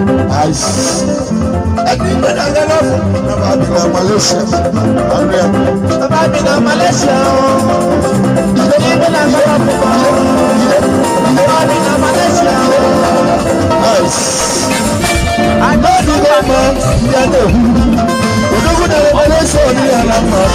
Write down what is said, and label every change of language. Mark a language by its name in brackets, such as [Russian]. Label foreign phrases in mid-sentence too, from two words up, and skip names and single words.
[English] Nice. [Yoruba] Ẹni gbẹ́dọ̀ gẹ́gẹ́ fún mi, bàbá mi na Malaysia. Bàbá mi na Malaysia, oh. Ẹni gbẹ́dọ̀ gẹ́gẹ́ fún mi, bàbá mi na Malaysia, [English] oh. Nice. I know the way, man. Yeah, no. [Yoruba] Odogwu na Malaysia, [English] oh, yeah, no.